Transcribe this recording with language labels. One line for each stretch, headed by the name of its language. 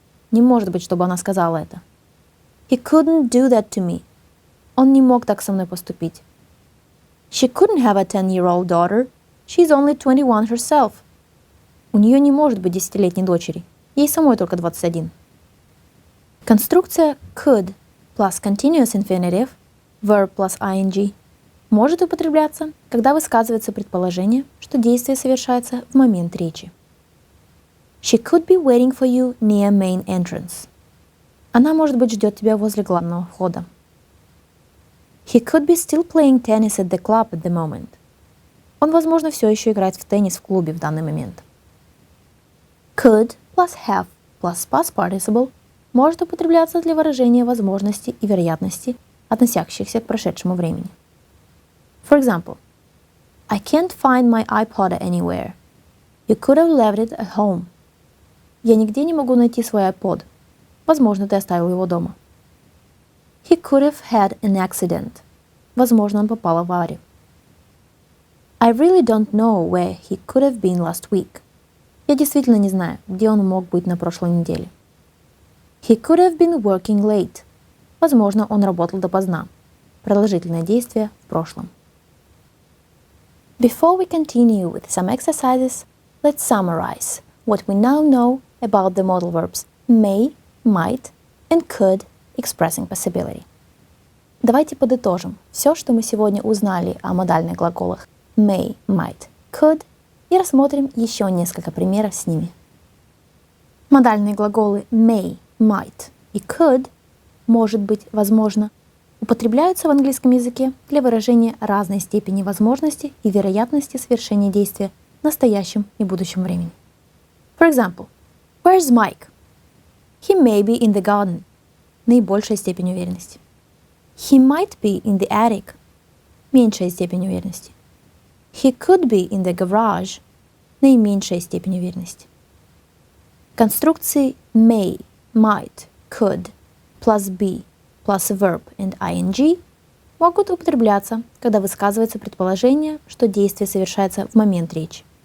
Russian: Не может быть, чтобы она сказала это.
English: He couldn't do that to me.
Russian: Он не мог так со мной поступить.
English: She couldn't have a 10-year-old daughter. She's only 21 herself.
Russian: У нее не может быть 10-летней дочери. Ей самой только 21. Конструкция could plus continuous infinitive, verb plus ing, может употребляться, когда высказывается предположение, что действие совершается в момент речи.
English: She could be waiting for you near main entrance.
Russian: Она, может быть, ждет тебя возле главного входа.
English: He could be still playing tennis at the club at the moment.
Russian: Он, возможно, все еще играет в теннис в клубе в данный момент.
English: Could plus have plus past participle
Russian: может употребляться для выражения возможности и вероятности, относящихся к прошедшему времени.
English: For example, I can't find my iPod anywhere. You could have left it at home.
Russian: Я нигде не могу найти свой iPod. Возможно, ты оставил его дома.
English: He could have had an accident.
Russian: Возможно, он попал в аварию.
English: I really don't know where he could have been last week.
Russian: Я действительно не знаю, где он мог быть на прошлой неделе.
English: He could have been working late.
Russian: Возможно, он работал допоздна. Продолжительное действие в прошлом.
English: Before we continue with some exercises, let's summarize what we now know about the modal verbs may, might and could expressing possibility.
Russian: Давайте подытожим все, что мы сегодня узнали о модальных глаголах may, might, could, и рассмотрим еще несколько примеров с ними. Модальные глаголы may, might и could, может быть, возможно, употребляются в английском языке для выражения разной степени возможности и вероятности совершения действия в настоящем и будущем времени.
English: For example, where's Mike? He may be in the garden.
Russian: Наибольшая степень уверенности.
English: He might be in the attic.
Russian: Меньшая степень уверенности.
English: He could be in the garage.
Russian: Наименьшая степень уверенности. Конструкции may, might, could, plus be, plus verb and ing могут употребляться, когда высказывается предположение, что действие совершается в момент речи.